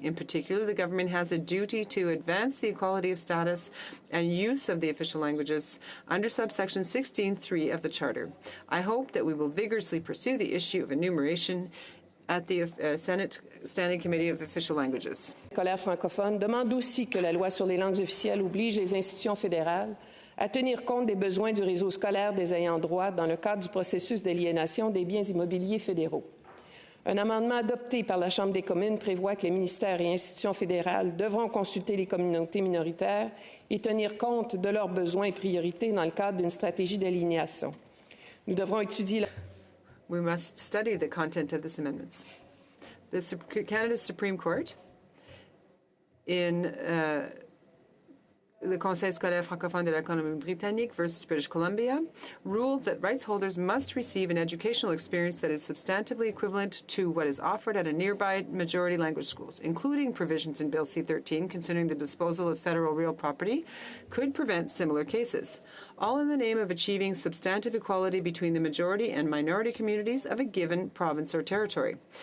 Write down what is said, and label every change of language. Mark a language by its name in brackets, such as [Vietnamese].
[English] In particular, the government has a duty to advance the equality of status and use of the official languages under subsection 16.3 of the Charter. I hope that we will vigorously pursue the issue of enumeration at the Senate Standing Committee of Official Languages. [French] Scolaire francophone demande aussi que la loi sur les langues officielles oblige les institutions fédérales à tenir compte des besoins du réseau scolaire des ayants droit dans le cadre du processus d'aliénation des biens immobiliers fédéraux. Un amendement adopté par la Chambre des communes prévoit que les ministères et institutions fédérales devront consulter les communautés minoritaires et tenir compte de leurs besoins et priorités dans le cadre d'une stratégie d'aliénation. Nous devrons étudier la... [English] We must study the content of these amendments. Canada's Supreme Court, in the Conseil scolaire francophone de la Colombie-Britannique versus British Columbia, ruled that rights holders must receive an educational experience that is substantively equivalent to what is offered at a nearby majority language schools, including provisions in Bill C-13 concerning the disposal of federal real property, could prevent similar cases, all in the name of achieving substantive equality between the majority and minority communities of a given province or territory.